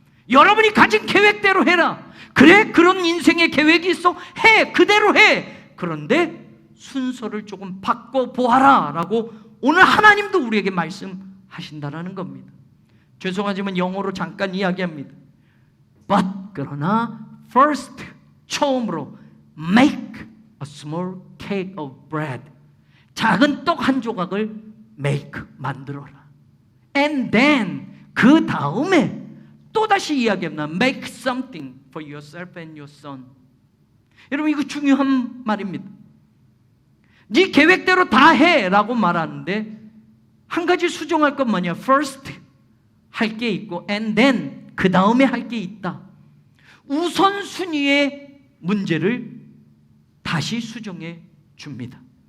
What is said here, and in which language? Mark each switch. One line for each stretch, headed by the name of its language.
Korean: 여러분이 가진 계획대로 해라. 그래, 그런 인생의 계획이 있어? 해, 그대로 해. 그런데 순서를 조금 바꿔보아라 라고 오늘 하나님도 우리에게 말씀하신다는 겁니다. 죄송하지만 영어로 잠깐 이야기합니다.
English: But
Korean: 그러나
English: first,
Korean: 처음으로
English: make a small cake of bread.
Korean: 작은 떡 한 조각을 make, 만들어라.
English: And then
Korean: 그 다음에 또다시 이야기합니다.
English: Make something for yourself and your son.
Korean: 여러분, 이거 중요한 말입니다. 네 계획대로 다 해라고 말하는데 한 가지 수정할 건 뭐냐? First 할 게 있고 and then 그 다음에 할 게 있다. 우선순위의 문제를 다시 수정해 줍니다.